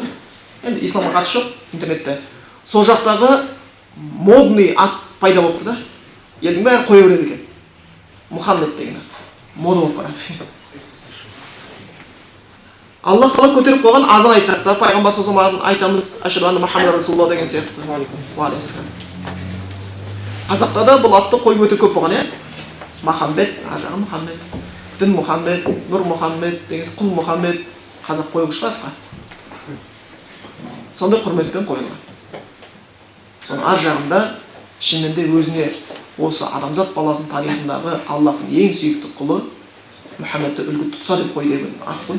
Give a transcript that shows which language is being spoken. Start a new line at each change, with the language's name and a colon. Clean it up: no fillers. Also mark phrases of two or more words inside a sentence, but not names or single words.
Kazakh: Енді исламға қатысы жоқ интернетте. Сол жақтағы модный ат пайда болыпты да. Елдің бәрі қоя береді екен. Мұхаммед деген ат. Мода болып барады. Аллах Тағала көтеріп қойған азан айтсақ та, пайғамбар
Arabic: صلى الله عليه وسلم
Kazakh: айтамыз:
Arabic: "أشهد أن محمدا رسول الله"
Kazakh: деген сияқты. Қазақта да бұл атты қойып өте көп болған, Мұхаммед, ажағы Мұхаммед, дін Мұхаммед, нұр Мұхаммед деген, құл Мұхаммед, қазақ қойып шығатқа. Сондай құрметпен қойылған. Соның ар жағында шынымен де өзіне осы адамзат баласының тарихындағы Аллахтың ең сүйікті құлы Мұхаммедті үлгі тұтса деп қой деген ат қой.